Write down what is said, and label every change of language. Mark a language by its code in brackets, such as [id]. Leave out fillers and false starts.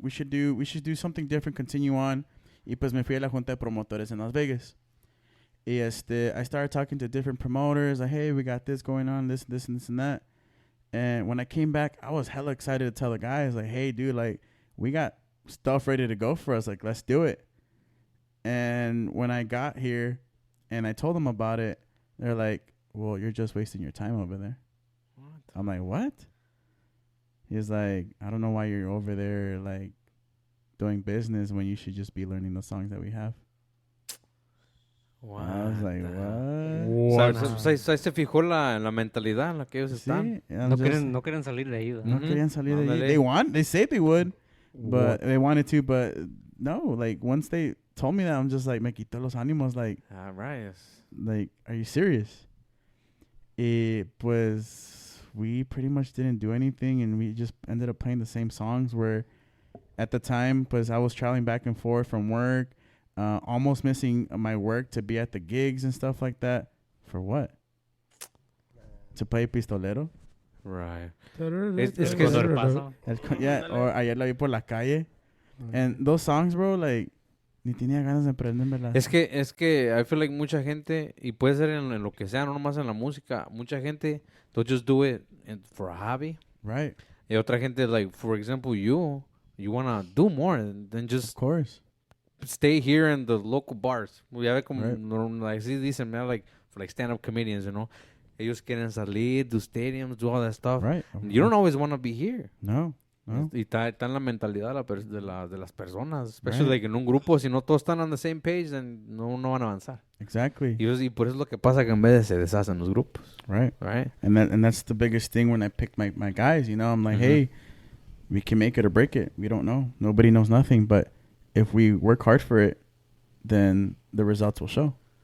[en] We should do something different, continue on. [es] Y pues me fui a la junta de promotores en Las Vegas. [en] Y I started talking to different promoters, like, hey, we got this going on, this and that. And when I came back, I was hella excited to tell the guys, like, hey, dude, like, we got stuff ready to go for us. Like, let's do it. And when I got here and I told them about it, they're like, well, you're just wasting your time over there. What? I'm like, what? He's like, I don't know why you're over there, like, doing business when you should just be learning the songs that we have. Wow. I was like, what? [es] Ahí se fijó la mentalidad en la que ellos están. [en] Sí, I'm [es] No [en] just- [es] no quieren salir de ahí, ¿verdad? no querían salir de Ándale. ahí. [en] They said they would, but What? they wanted to, but no, like, once they told me that, I'm just like, [es] me quitó los ánimos, [en] like, All right. are you serious? Y pues we pretty much didn't do anything, and we just ended up playing the same songs where at the time, pues I was traveling back and forth from work, almost missing my work to be at the gigs and stuff like that. For what? To play pistolero? Right. [es] Es que Cuando el paso. [en] Yeah, or [es] ayer la vi por la calle. [en] And those songs, bro, like, [es] ni tenía ganas de aprender, ¿verdad? Es que [en] I feel like [es] mucha gente, y puede ser en lo que sea, no nomás en la música, mucha gente, [en] they'll just do it for a hobby. Right. [es] Y otra gente, [en] like, for example, you want to do more than Of just course. stay here in the local bars. [es] Ya ve como, [en] Right. like, [es] sí dicen, [en] man, like, for like stand-up comedians, you know? [es] Ellos quieren salir, [en] do stadiums, do all that stuff. Right. You don't always want to be here. No. [es] Y está en la mentalidad de las personas. [en] Especially Right. [es] like en un grupo, si no todos están [en] on the same page, then [es] no van a avanzar. [en] Exactly. [es] Y por eso es lo que pasa que en vez se deshacen los grupos. [en] Right. Right? And that's the biggest thing when I pick my guys, you know, I'm like, hey, we can make it or break it. We don't know. Nobody knows nothing. But if we work hard for it, then the results will show.